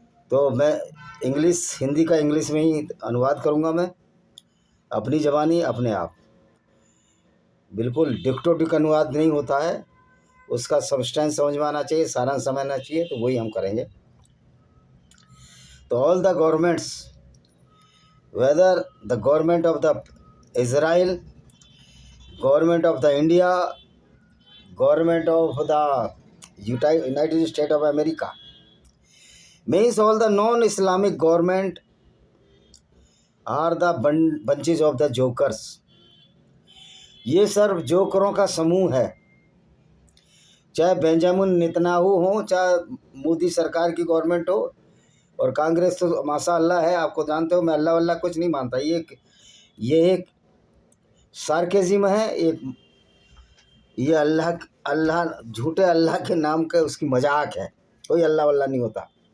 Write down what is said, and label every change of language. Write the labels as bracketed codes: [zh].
[hi] तो मैं हिंदी का इंग्लिश में ही अनुवाद करूँगा। मैं अपनी ज़बानी अपने आप, बिल्कुल डिक्टोटिक अनुवाद नहीं होता है, उसका सब्सटेंस समझ में आना चाहिए, सारांश समझना चाहिए, तो वही हम करेंगे। [en] तो all the governments, whether the government of the Israel, government of the India, government of the United States of America, means all the non-Islamic government are the bunches of the jokers। [hi] ये सर्व जोकरों का समूह है। चाहे Benjamin Netanyahu हो, चाहे मोदी सरकार की government हो, और कांग्रेस तो माशाअल्लाह है, आपको जानते हो मैं अल्लाह वल्लाह कुछ नहीं मानता। ये एक सार्केज़िम है, ये अल्लाह झूठे अल्लाह के नाम का उसकी मजाक है, कोई अल्लाह वल्लाह नहीं होता।